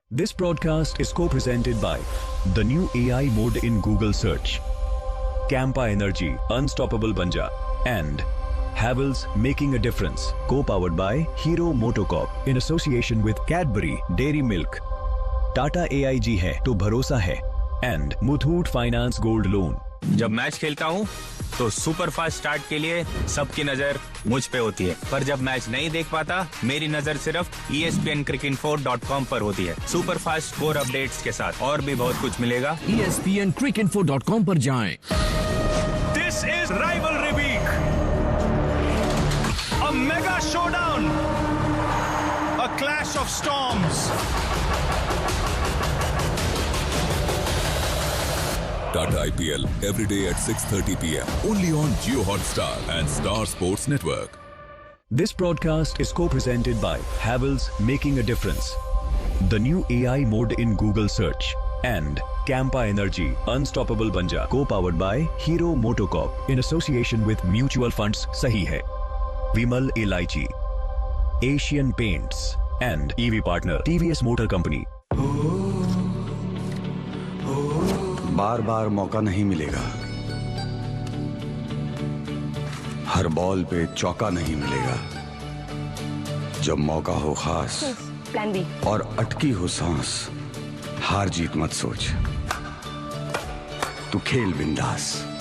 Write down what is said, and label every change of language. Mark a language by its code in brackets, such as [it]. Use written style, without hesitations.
[en] This broadcast is co-presented by the new AI mode in Google search, Campa Energy, Unstoppable Banja, and Havells, Making a Difference, co-powered by Hero MotoCorp in association with Cadbury Dairy Milk. [hi] Tata AIG है तो भरोसा है, and Muthoot Finance Gold Loan. जब match खेलता हूँ तो super fast start के लिए सबकी नजर मुझ पे होती है, पर जब मैच नहीं देख पाता मेरी नजर सिर्फ ESPNcricinfo.com पर होती है। सुपर फास्ट स्कोर अपडेट्स के साथ और भी बहुत कुछ मिलेगा। ESPNcricinfo.com पर जाएं। [en] This is Rivalry Week. A mega showdown. A clash of storms. Tata IPL every day at 6:30 p.m. only on Jio Hotstar and Star Sports Network. This broadcast is co-presented by Havells, Making a Difference, the new AI mode in Google search, and Campa Energy, Unstoppable Banja, co-powered by Hero MotoCorp in association with mutual funds Sahi Hai, Vimal Elaichi, Asian Paints, and EV partner TVS Motor Company. [hi] बार बार मौका नहीं मिलेगा, हर ball पे चौका नहीं मिलेगा। जब मौका हो खास प्लान बी और अटकी हो सांस, हार जीत मत सोच, तू खेल बिंदास।